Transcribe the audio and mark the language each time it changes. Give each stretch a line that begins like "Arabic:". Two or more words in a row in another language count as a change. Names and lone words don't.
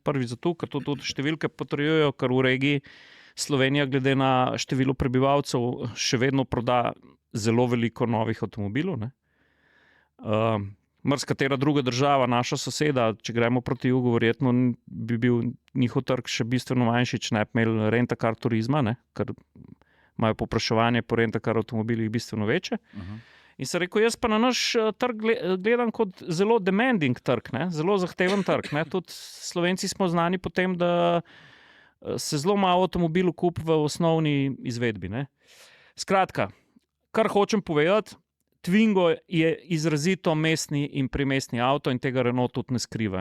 Slovenian: Prvi zato, ker to tudi številke potrjujejo, ker v regiji Slovenija glede na število prebivalcev še vedno proda zelo veliko novih avtomobilov, ne? Marsikatera druga država, naša soseda, če gremo proti jugu, verjetno bi bil njihov trg še bistveno manjši, če ne bi imeli
English: rent-a-car
Slovenian: turizma, ne? Ker imajo povpraševanje po
English: rent-a-car
Slovenian: avtomobilih bistveno večje. In sem rekel, jaz pa na naš trg gledam kot zelo demanding trg, ne? Zelo zahteven trg, ne? Tudi Slovenci smo znani po tem, da se zelo malo avtomobilov kupi v osnovni izvedbi, ne? Skratka, kar hočem povedati, Twingo je izrazito mestni in primestni avto in tega Renault tudi ne skriva.